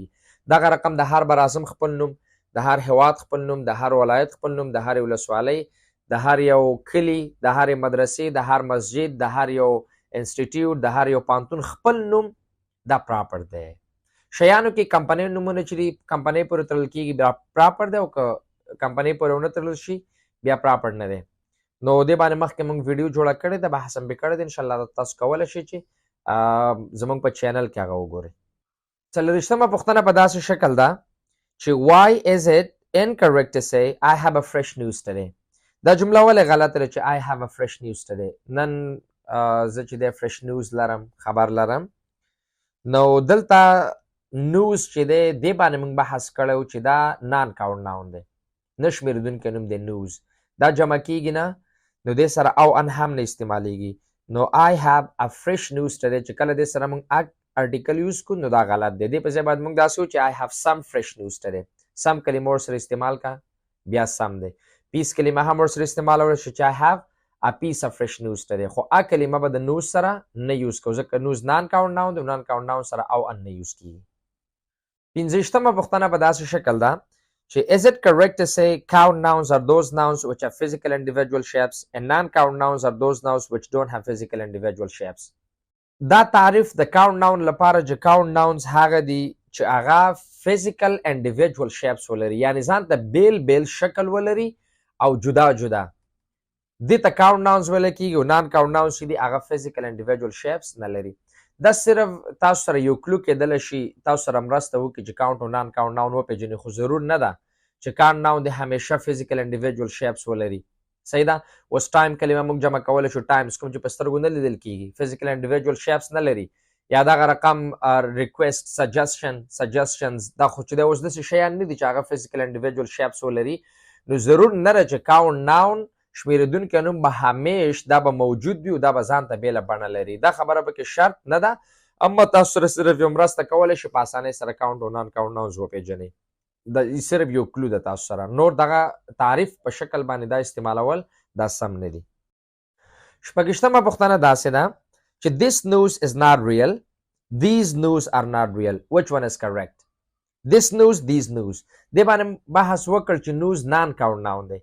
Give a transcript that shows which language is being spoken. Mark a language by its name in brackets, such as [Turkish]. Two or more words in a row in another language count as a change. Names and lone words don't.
[Pashto] دغه رقم د هر براعظم خپل نوم، د هر هیواد خپل نوم، د هر ولایت خپل نوم، د هر ولسوالۍ، د هر یو کلي، د هر مدرسې، د هر مسجد، د هر یو انسټیټیوټ، د هر یو پانتون خپل نوم دا پراپر دی. شیانو کې کمپنۍ نومونه چې دي کمپنۍ پورې تړل کېږي بیا پراپر دی او که کمپنۍ پورې ونه تړل شي بیا پراپر نه دی. نو دې باندې مخکې موږ ویډیو جوړه کړې ده، بحث هم کړی دی، انشاءالله تاسو کولی شئ چې زموږ په چینل کې هغه وګورئ. 40مه پوښتنه په داسې شکل ده چې [English] why is it incorrect to say I have a fresh news today. [Pashto] دا جمله ولې غلطه ده چې [English] I have a fresh news today. [Pashto] نن زه چې دی [English] fresh news [Pashto] لرم، خبر لرم. نو دلته news چې دی دې باندې موږ بحث کړی چې دا [English] non count noun [Pashto] دی، نه شمېرېدونکی نوم دی news. دا جمع کېږي نه، نو دې سره او ان هم نه استعمالیږي. نو [English] I have a fresh news today [Pashto] چې کله دې سره موږ ارټیکل یوز کړو نو دا غلط دی. دې په ځای باید موږ داسې وو چې [English] I have some fresh news today. [Pashto] some کلمه ورسره استعمال کا بیا some دی. پیس کلمه هم ورسره استعمالولی شي چې [English] I have a piece of fresh news today. [Pashto] خو کلمه به د news سره نه یوز کوو ځکه news [English] non count noun [Pashto] دی، [English] non count noun [Pashto] سره او ان نه یوز کېږي. 15مه پوښتنه په داسې شکل ده چې [English] is it correct to say count nouns are those nouns which have physical individual shapes and non-count nouns are those nouns which don't have physical individual shapes. [Pashto] دا تعریف د [English] count noun [Pashto] لپاره چې [English] count nouns [Pashto] هغه دي چې هغه [English] physical individual shapes [Pashto] ولري، یعنی ځان ته بیل بیل شکل ولري او جدا جدا. دې ته [English] count nouns [Pashto] ویل کېږي او [English] non-count nouns [Pashto] چې دي هغه [English] physical individual shapes [Pashto] نه لري. دا صرف تاسو سره یو کلو کېدلی شي تاسو سره مرسته وکړي چې count او [English] non-count noun [Pashto] وپېژنئ، خو ضرور نه ده چې [English] count noun [Pashto] د همیشه [English] physical individual shapes [Pashto] ولري. صحیح ده. اوس ټایم کلمه موږ جمع کولی شو ټایمز، کوم چې په سترګو نه لیدل کېږي، [English] physical individual shapes [Pashto] نه لري. یا دغه رقم [English] request suggestions [Pashto] دا خو چې دی اوس داسې شیان نه دي چې هغه [English] physical individual shapes [Pashto] ولري. نو ضرور نه ده چې [English] count noun [Pashto] شمېرېدونکی نوم به همیش دا به موجود وي او دا به ځان ته بېله بڼه لري. دا خبره پکې شرط نه ده، اما تاسو سره صرف یو مرسته کولی شي په اسانۍ سره count او [English] non count nouns [Pashto] وپېژنئ. دا صرف یو کلو ده تاسو سره، نور دغه تعریف په شکل باندې دا استعمالول دا سم نه دي. 26مه پوښتنه داسې ده چې [English] this news is not real, these news are not real. Which one is correct? this news, these news. [Pashto] دې باندې بحث وکړ چې news [English] non count noun [Pashto] دی.